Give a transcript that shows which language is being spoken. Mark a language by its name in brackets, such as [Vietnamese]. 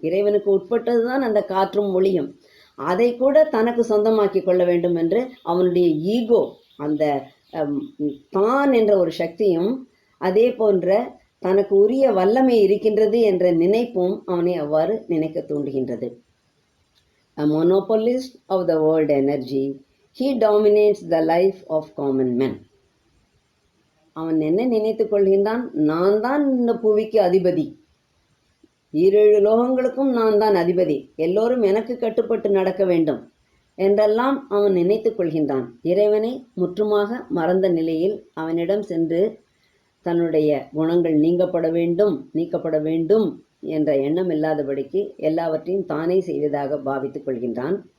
[Tamil] இறைவனுக்கு உட்பட்டது தான் அந்த காற்றும் ஒளியும். அதை கூட தனக்கு சொந்தமாக்கி கொள்ள வேண்டும் என்று அவனுடைய ஈகோ, அந்த தான் என்ற ஒரு சக்தியும் அதே போன்ற தனக்கு உரிய வல்லமை இருக்கின்றது என்ற நினைப்பும் அவனை அவ்வாறு நினைக்க தூண்டுகின்றது. [English] A monopolist of the world energy, he dominates the life of common men. [Tamil] அவன் என்ன நினைத்து கொள்கின்றான்? நான் தான் இந்த புவிக்கு அதிபதி, 7 லோகங்களுக்கும் நான் தான் அதிபதி, எல்லோரும் எனக்கு கட்டுப்பட்டு நடக்க வேண்டும் என்றெல்லாம் அவன் நினைத்து கொள்கின்றான். இறைவனை முற்றுமாக மறந்த நிலையில் அவனிடம் சென்று தன்னுடைய குணங்கள் நீக்கப்பட வேண்டும் என்ற எண்ணம் இல்லாதபடிக்கு எல்லாவற்றையும் தானே செய்வதாக பாவித்து கொள்கின்றான்.